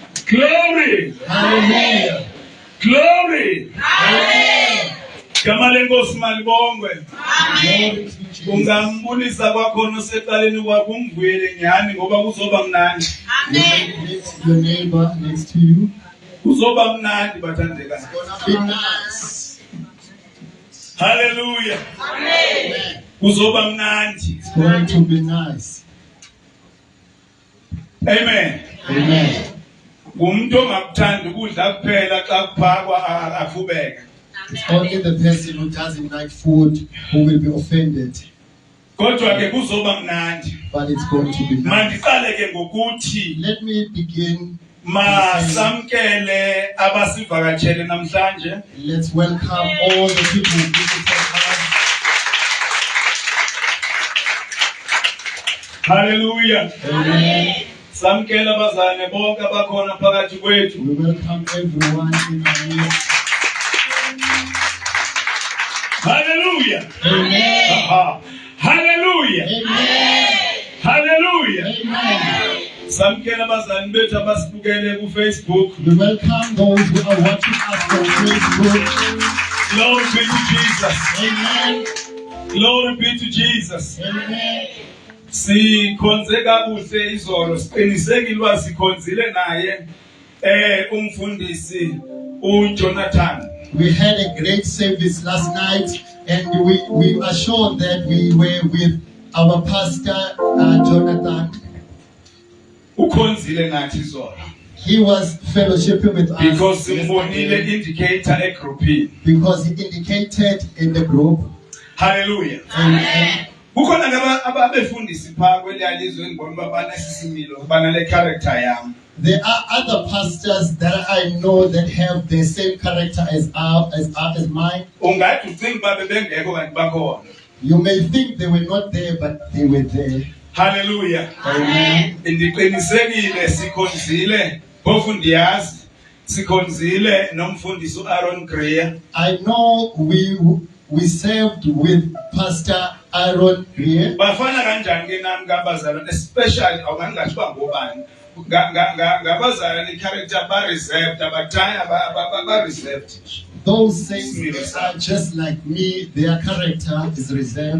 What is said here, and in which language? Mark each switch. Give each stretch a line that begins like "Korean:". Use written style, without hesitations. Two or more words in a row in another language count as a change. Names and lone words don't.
English: Glory! Hallelujah. Glory! Hallelujah.
Xhosa: Gama lenkosi malibongwe.
English: Glory to Jesus.
Xhosa: Ungambulisa kwakhona usecaleni kwakho ungivuyele nyani ngoba kuzoba mnandi.
English: Next to your neighbor next to you.
Xhosa: Kuzoba mnandi bathandekayo.
English: Be nice. Hallelujah. Amen.
Xhosa: Kuzoba mnandi.
English: It's going to be nice. Amen. Amen.
Xhosa: Umuntu ongakuthanda ukudla kuphela xa kuphakwa afubeke.
English: It's only the person who doesn't like food who will be offended.
Xhosa: Kodwa ke kuzoba mnandi.
English: But it's going to be nice.
Xhosa: Mandiqale ke ngokuthi
English: Let me begin.
Xhosa: masamkele abasivakatshele namhlanje.
English: Let's welcome all the people who visited us. Hallelujah. Amen.
Xhosa: Samkele abazane bonke abakhona phakathi kwethu.
English: We welcome everyone in our midst. Hallelujah. Amen. Aha. Hallelujah. Amen. Hallelujah. Amen.
Xhosa: Samkele abazane bethu abasibukele ku Facebook.
English: We welcome those who are watching us on Facebook. Glory be to Jesus. Amen. Glory be to Jesus. Amen.
Xhosa: Sikhonze kakuhle izolo siqinisekile uba sikhonzile naye umfundisi uJonathan.
English: We had a great service last night, and we are sure that we were with our pastor Jonathan.
Xhosa: Ukhonzile nathi izolo.
English: He was fellowshipping with us
Xhosa: Because simbonile
English: yesterday
Xhosa: indicator egroupini.
English: because he indicated in the group. Hallelujah. Amen.
Xhosa: Kukhona ababefundisi pha kweliyalizwe ngibona uba banesisimilo banale character yami.
English: There are other pastors that I know that have the same character as mine.
Xhosa: Ungathi ucinga uba bebengekho kanti bakhona.
English: You may think they were not there, but they were there. Hallelujah. Amen.
Xhosa: Ndiqinisekile sikhonzile phofu ndiyazi sikhonzile nomfundisi uAaron Greer.
English: I know we served with Pastor Aaron Greer.
Xhosa: Bafana kanjani ke nami ngabazalwane, especially awungathi bangobani ngabazalwane character ba reserved abataya ba reserved.
English: Those saints are just like me. Their character is reserved.